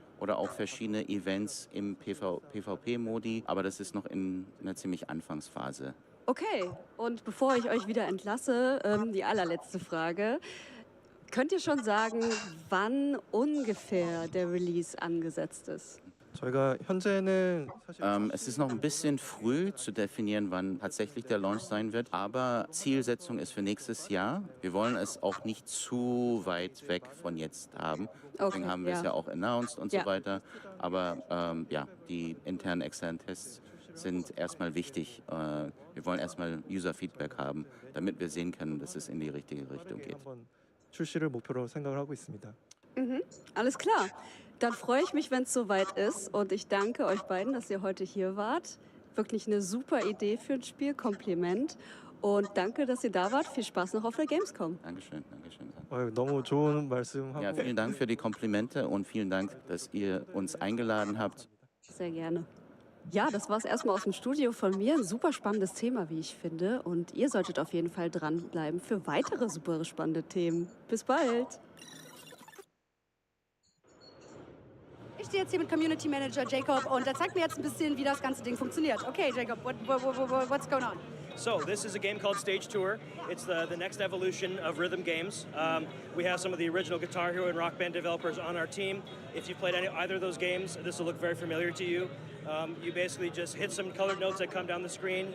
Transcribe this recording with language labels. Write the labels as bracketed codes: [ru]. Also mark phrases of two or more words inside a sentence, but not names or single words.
[de] Oder auch verschiedene Events im PvP-Modi. Aber das ist noch in einer ziemlich Anfangsphase. Okay, und bevor ich euch wieder entlasse, die allerletzte Frage. Könnt ihr schon sagen, wann ungefähr der Release angesetzt ist? [ko] 저희가 현재는 사실 [de] Es ist noch ein bisschen früh zu definieren, wann tatsächlich der Launch sein wird, aber Zielsetzung ist für nächstes Jahr. Wir wollen es auch nicht zu weit weg von jetzt haben. Deswegen Okay, haben wir es ja. ja auch announced und Ja. so weiter. Aber ja, die internen, externen Tests sind erstmal wichtig. Wir wollen erstmal User-Feedback haben, damit wir sehen können, dass es in die richtige Richtung geht. [ko] 한번 출시를 목표로 생각을 하고 있습니다. [de] Alles klar. Dann freue ich mich, wenn es soweit ist. Und ich danke euch beiden, dass ihr heute hier wart. Wirklich eine super Idee für ein Spiel. Kompliment. Und danke, dass ihr da wart. Viel Spaß noch auf der Gamescom. Dankeschön, Dankeschön. [ko] 너무 좋은 말씀하고 [de] Ja, vielen Dank für die Komplimente und vielen Dank, dass ihr uns eingeladen habt. Sehr gerne. Ja, das war es erstmal aus dem Studio von mir. Ein super spannendes Thema, wie ich finde. Und ihr solltet auf jeden Fall dranbleiben für weitere super spannende Themen. Bis bald. Ich stehe jetzt hier mit [en] Community Manager [de] Jacob und er zeigt mir jetzt ein bisschen, wie das ganze Ding funktioniert. [en] Okay, Jacob, what's going on? So this is a game called Stage Tour. It's the next evolution of rhythm games. We have some of the original Guitar Hero and Rock Band developers on our team. If you've played either of those games, this will look very familiar to you. You basically just hit some colored notes that come down the screen.